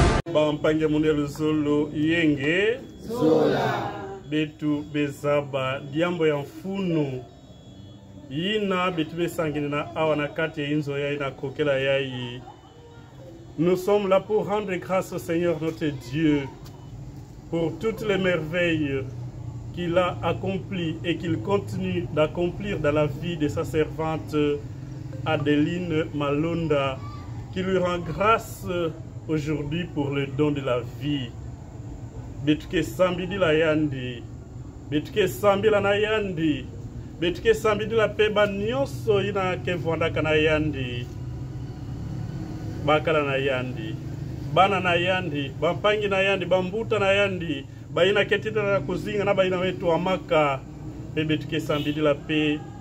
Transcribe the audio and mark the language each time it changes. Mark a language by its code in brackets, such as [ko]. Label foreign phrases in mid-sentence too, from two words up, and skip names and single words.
[ktu] Bampange munelu solo yenge Zola betu bezaba diambo ya mfunu yina betu besangini na awa na kati ya inzo ya ina kokela yayi. [fr] Nous sommes là pour rendre grâce au Seigneur notre Dieu pour toutes les merveilles qu'il a accomplies et qu'il continue d'accomplir dans la vie de sa servante Adeline Malonda, qui lui rend grâce aujourd'hui pour le don de la vie. [ktu] Betuke sambi di la yandi, betuke sambi la na yandi, betuke sambi di la peba nyonso ina ke vondaka na yandi, bakala na yandi, bana na yandi, bampangi na yandi, bambuta na yandi, baina ketita na kuzinga na baina wetu amaka, pe betuke sambi di la pe,